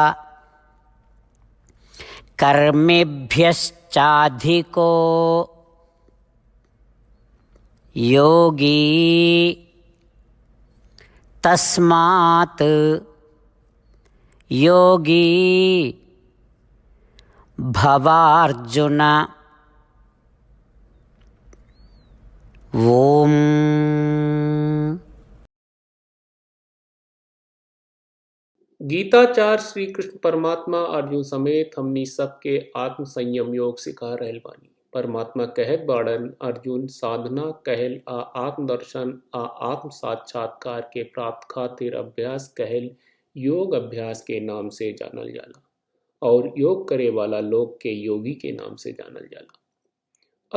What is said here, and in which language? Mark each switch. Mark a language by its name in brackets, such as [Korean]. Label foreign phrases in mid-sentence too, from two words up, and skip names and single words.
[Sanskrit] कर्मिभ्यश्चाधिको योगी तस्मात् योगी भवार्जुन। ओम। [Bhojpuri] गीताचार्य श्री कृष्ण परमात्मा अर्जुन समेत हमनी सबके आत्म संयम योग सिखा रहल बानी। परमात्मा कहत बाड़न, अर्जुन साधना कहल आ आत्मदर्शन आ आत्म साक्षात्कार के प्राप्त खातिर अभ्यास कहल योग अभ्यास के नाम से जानल जाला और योग करे वाला लोग के योगी के नाम से जानल जाला।